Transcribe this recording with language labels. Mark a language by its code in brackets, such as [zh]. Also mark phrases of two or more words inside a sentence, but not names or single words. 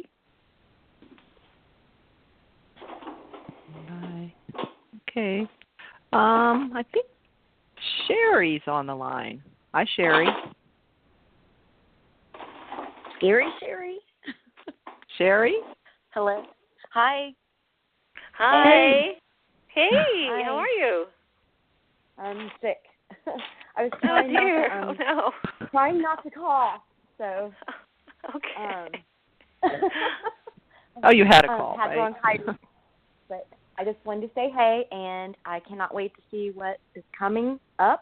[en] Bye. Okay. I think Sherry's on the line. Hi, Sherry. Scary Sherry? Sherry? Hello. Hi. Hi. Hey. Hi. How are you? I'm sick. I was trying not to cough. So. Okay. Oh, you had a call, had right? bronchitis, but I just wanted to say hey, and I cannot wait to see what is coming up.